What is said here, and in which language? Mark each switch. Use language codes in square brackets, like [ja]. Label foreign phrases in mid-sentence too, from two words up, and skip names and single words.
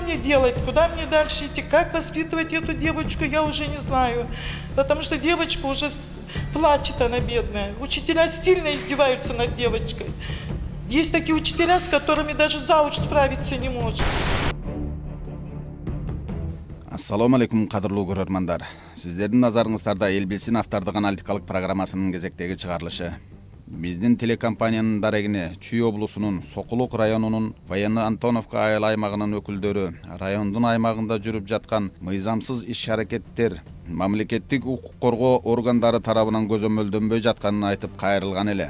[ru] делать, куда мне дальше идти, как воспитывать эту девочку, я уже не знаю. Потому что девочка уже плачет, она бедная. Учителя сильно издеваются над девочкой. Есть такие учителя, с которыми даже зауч справиться не может. [ky] Ассаламу алейкум, кадырлуу көрөрмандар. Сиздердин назарыңыздарда Эл билсин автордук аналитикалык программасынын кезектеги чыгарылышы. Биздин телекомпаниянын дарегине Чүй облусунун Сокулук районунун Военно-Антоновка айыл аймагынын өкүлдөрү райондун аймагында жүрүп жаткан мыйзамсыз иш-аракеттер мамлекеттик укук коргоо органдары тарабынан көзөмөлдөнбөй жатканын айтып кайрылган эле.